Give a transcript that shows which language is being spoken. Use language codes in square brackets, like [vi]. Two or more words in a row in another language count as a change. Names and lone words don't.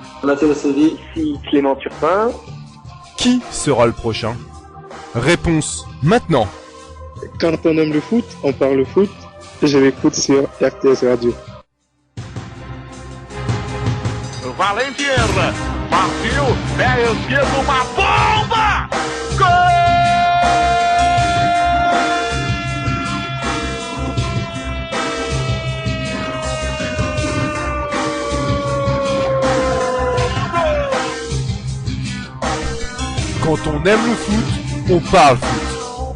[fr] Mathieu Séville. Ici Clément Turpin. Qui sera le prochain? Réponse maintenant. Quand on aime le foot, on parle foot. Je m'écoute sur RTS Radio. [pt] Valentier, partiu, pé esquerdo, uma bomba! Gol! [fr] Quand on aime le foot, on parle foot.